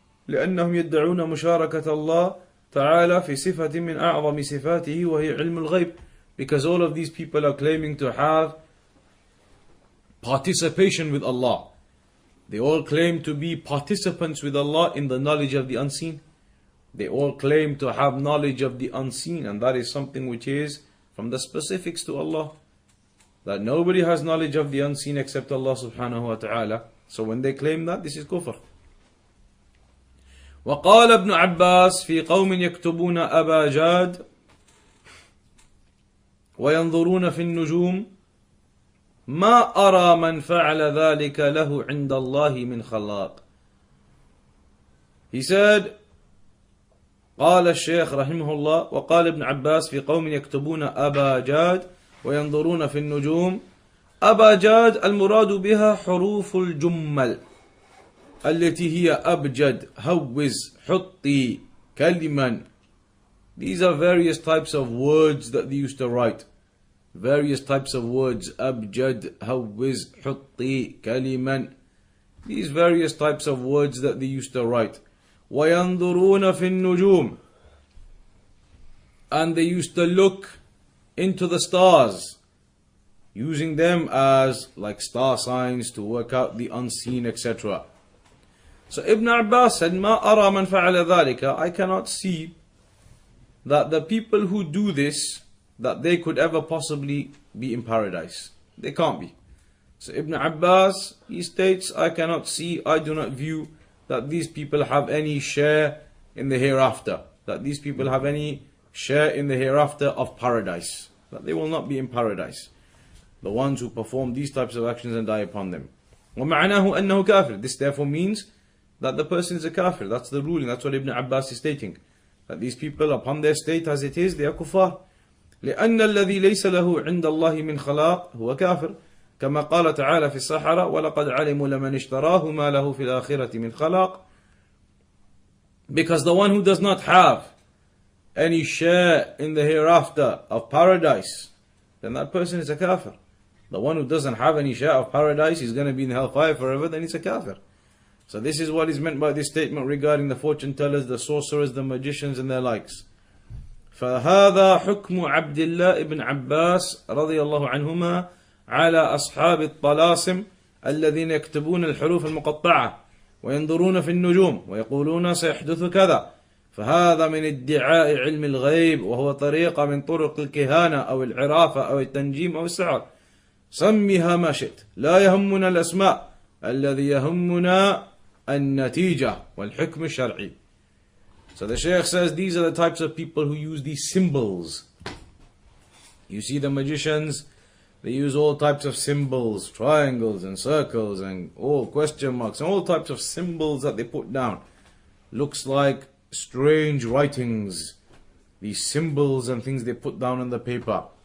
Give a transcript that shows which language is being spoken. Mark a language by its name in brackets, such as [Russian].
[Arabic] لأنهم يدعون مشاركة الله تعالى في صفة من أعظم صفاته وهي علم الغيب. [English] Because all of these people are claiming to have participation with Allah. They all claim to be participants with Allah in the knowledge of the unseen. They all claim to have knowledge of the unseen, and that is something which is from the specifics to Allah. That nobody has knowledge of the unseen except Allah subhanahu wa ta'ala. So when they claim that, this is kufr. [Arabic] وقال ابن عباس في قوم يكتبون أبا جاد وينظرون في النجوم ما أرى من فعل ذلك له عند الله من خلاق. [English] He said, [Arabic] قال الشيخ رحمه الله وقال ابن عباس في قوم يكتبون أبا جاد وينظرون في النجوم. أبا جاد المراد بها حروف الجمل التي هي أبجد هوز حطي كلما. [English] These are various types of words that they used to write. Various types of words. [Arabic] أبجد هوز حطي كلما. [English] These various types of words that they used to write. [Arabic] وينظرون في النجوم. [English] And they used to look into the stars, using them as like star signs to work out the unseen, etc. So Ibn Abbas said, [Arabic] ما أرى من فعل ذلك. [English] I cannot see that the people who do this, that they could ever possibly be in paradise. They can't be. So Ibn Abbas, he states, I cannot see, I do not view that these people have any share in the hereafter. That these people have any share in the hereafter of paradise. That they will not be in paradise. The ones who perform these types of actions and die upon them. [Arabic] وَمَعْنَاهُ أَنَّهُ كَافِرٌ. [English] This therefore means that the person is a kafir. That's the ruling. That's what Ibn Abbas is stating. That these people, upon their state as it is, they are kuffar. [Arabic] لأن الذي ليس له عند الله من خلاق هو كافر. كما قال تعالى في الصحراء ولقد علموا لمن اشتراه ما له في الآخرة من خلاق. [English] Because the one who does not have any share in the hereafter of paradise, then that person is a kafir. The one who doesn't have any share of paradise is going to be in hellfire forever, then he's a kafir. So this is what is meant by this statement regarding the fortune tellers, the sorcerers, the magicians and their likes. [Arabic] فهذا حكم عبد الله بن عباس رضي الله عنهما على أصحاب الطلاسم الذين يكتبون الحروف المقطعة وينظرون في النجوم ويقولون سيحدث كذا. فهذا من ادعاء علم الغيب وهو طريقة من طرق الكهانة أو العرافة أو التنجيم أو السحر. سميها ما شئت لا يهمنا الأسماء الذي يهمنا النتيجة والحكم الشرعي. [English] So the Shaykh says these are the types of people who use these symbols. You see the magicians, they use all types of symbols, triangles and circles and all question marks and all types of symbols that they put down. Looks like strange writings. These symbols and things they put down on the paper.